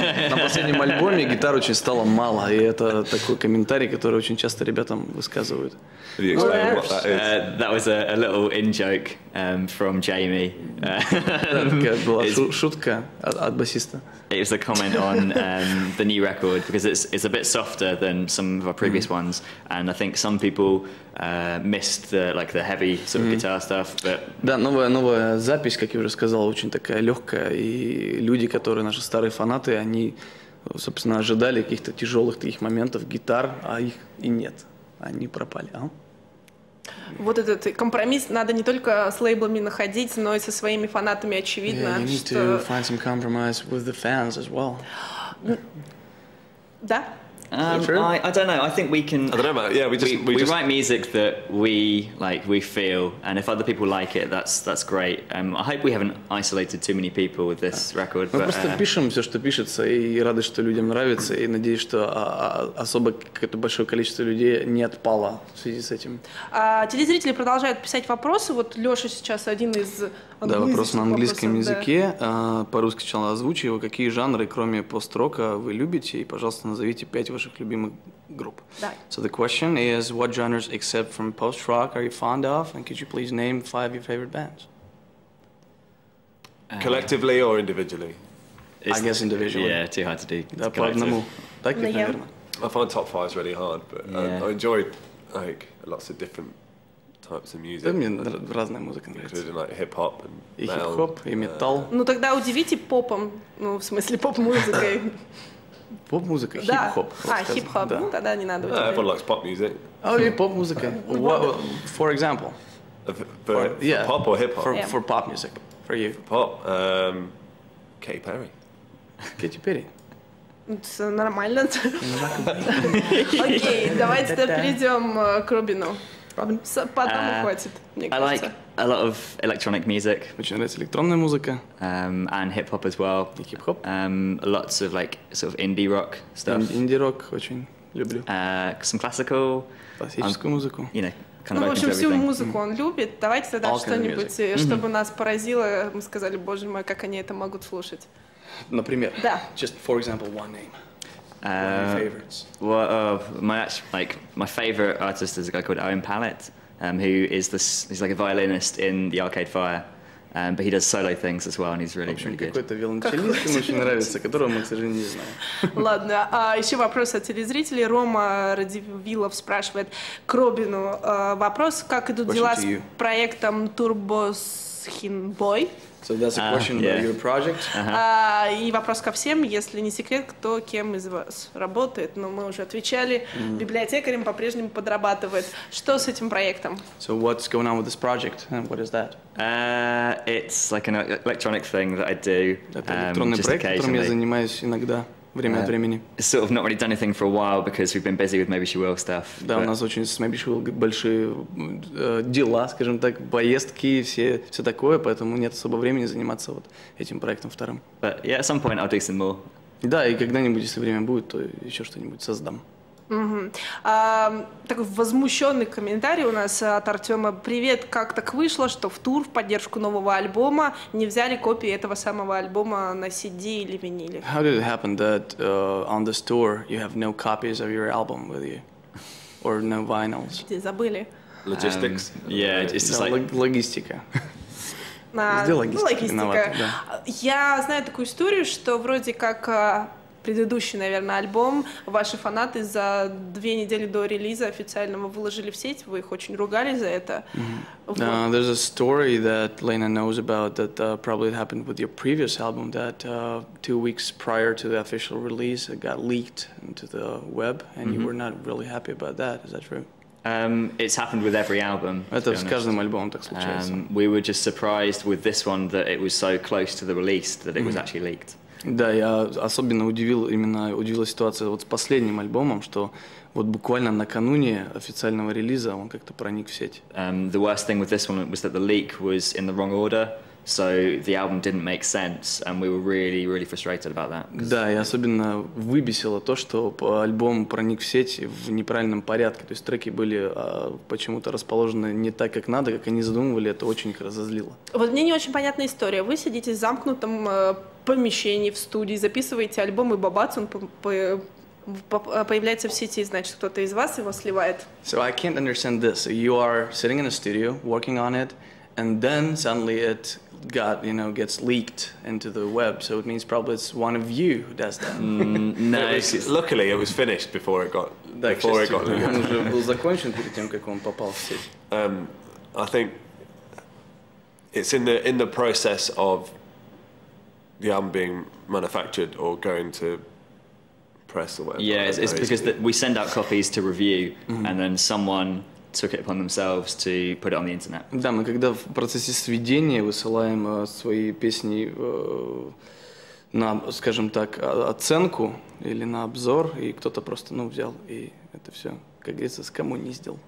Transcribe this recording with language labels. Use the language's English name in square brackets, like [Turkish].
[Russian] На последнем альбоме гитар очень стало мало, и это такой комментарий, который очень часто ребятам высказывают. [English] That was a little in-joke from Jamie. [Russian] Такая была шутка от басиста. [English] It was a comment on the new record because it's a bit softer than some of our previous ones, and I think some people missed the heavy sort of guitar stuff. But [Russian] да, новая запись, как я уже сказал, очень такая легкая, и люди, которые наши старые фанаты, они, собственно, ожидали каких-то тяжелых таких моментов гитар, а их и нет, они пропали. Вот этот компромисс надо не только с лейблами находить, но и со своими фанатами, очевидно. [English] Yeah, you need to find some compromise with the fans as well. [Russian] Да? [English] I don't know. I think we can. I don't know. Yeah, we write music that we like, we feel, and if other people like it, that's great. I hope we haven't isolated too many people with this record. [Russian] Мы просто пишем все, что пишется, и рады, что людям нравится, и надеюсь, что особо какое-то большое количество людей не отпало в связи с этим. Телезрители продолжают писать вопросы. Вот Леша сейчас один из. Да, вопрос на английском языке. По-русски сначала озвучу его. Какие жанры, кроме пост-рока, вы любите? И, пожалуйста, назовите 5 ваших любимых групп. Да. [English] So the question is, what genres except from post-rock are you fond of? And could you please name 5 of your favorite bands? Collectively or individually? I guess individually. Yeah, too hard to do. [Russian] Да, по одному. Так ведь, наверное. [English] I find top 5 really hard, but I enjoy like lots of different types of music. [Russian] Да, мне разная музыка нравится. [English] Including like hip-hop and [Russian] и хип-хоп, и металл. Ну тогда удивите попом, ну в смысле поп-музыкой. Поп-музыка, да. хип-хоп. Хип-хоп, ну тогда не надо удивлять. [English] Everyone likes pop music. Oh, yeah, [Russian] поп-музыка. [English] For example? For pop or hip-hop? For pop music, for you. Pop, Katy Perry. Katy Perry. [Russian] Это нормально. Окей, давайте перейдем к Робину. Потом хватит, мне кажется. [English] I like a lot of electronic music. [Russian] Очень нравится электронная музыка. [English] And hip hop as well. [Russian] И хип-хоп. [English] Lots of like sort of indie rock stuff. [Russian] Инди-рок очень люблю. [English] Some classical. [Russian] Классическую музыку. [English] You know, kind of [Russian] в общем, [English] open to [Russian] всю [English] everything. [Russian] музыку он любит. Давайте тогда что-нибудь, чтобы нас поразило. Мы сказали, боже мой, как они это могут слушать. Например. Да. [English] Just for example, one name. One of your favorites. Well, my favorite artist is a guy called Owen Pallett, who is he's like a violinist in the Arcade Fire, but he does solo things as well, and he's really good. [Russian] Какой-то виолончелист ему очень нравится, которого мы, к сожалению, не знаем. Ладно, еще вопрос от телезрителей. Рома Радивилов спрашивает к Робину вопрос, как идут дела с проектом Турбосхинбой? [English] So that's a question about your project. [Russian] И вопрос ко всем, если не секрет, кто кем из вас работает. Но мы уже отвечали, библиотекарем по-прежнему подрабатывает. Что с этим проектом? [English] So what's going on with this project? And what is that? It's like an electronic thing that I do. [Russian] Это электронный проект, которым я занимаюсь иногда. Время от времени. [English] Sort of not really done anything for a while because we've been busy with Maybeshewill stuff. [Russian] Да, у нас очень с Maybeshewill большие дела, скажем так, поездки, все такое, поэтому нет особо времени заниматься вот этим проектом вторым. [English] But yeah, at some point I'll do some more. [Russian] Да, и когда-нибудь, если время будет, то еще что-нибудь создам. Такой возмущенный комментарий у нас от Артема. Привет, как так вышло, что в тур в поддержку нового альбома не взяли копии этого самого альбома на CD или виниле? [English] How did it happen that on this tour you have no copies of your album with you? Or no vinyls? [Russian] Где забыли? [English] Logistics. Yeah, it's just like... [Russian] Логистика. Логистика. Я знаю такую историю, что вроде как предыдущий, наверное, альбом ваши фанаты за 2 недели до релиза официального выложили в сеть, вы их очень ругали за это. [English] There's a story that Lena knows about that probably happened with your previous album that 2 weeks prior to the official release it got leaked into the web and you were not really happy about that. Is that true? It's happened with every album. [Russian] Это с каждым альбомом так случается. [English] We were just surprised with this one that it was so close to the release that it was actually leaked. [Russian] Да, я особенно удивила ситуация вот с последним альбомом, что вот буквально накануне официального релиза он как-то проник в сеть. [English] The worst thing with this one was that the leak was in the wrong order, so the album didn't make sense, and we were really, really frustrated about that. [Russian] Да, и особенно выбесило то, что альбом проник в сеть в неправильном порядке, то есть треки были почему-то расположены не так, как надо, как они задумывали, это очень их разозлило. Вот мне не очень понятная история. Вы сидите в замкнутом помещении, в студии, записываете альбом, и бабац, он появляется в сети, значит, кто-то из вас его сливает. [English] So I can't understand this. You are sitting in a studio, working on it, and then suddenly it gets leaked into the web. So it means probably it's one of you who does that. No, luckily it was finished before it got leaked. [Russian] Он уже был закончен перед тем, как он попал в сеть. [English] I think it's in the process of the album being manufactured or going to press or whatever. Yeah, it's because we send out copies to review, and then someone took it upon themselves to put it on the internet. [Russian] Да, мы когда в процессе сведения высылаем свои песни на, скажем так, оценку или на обзор, и кто-то просто, взял, и это все, как говорится, скоммуниздил.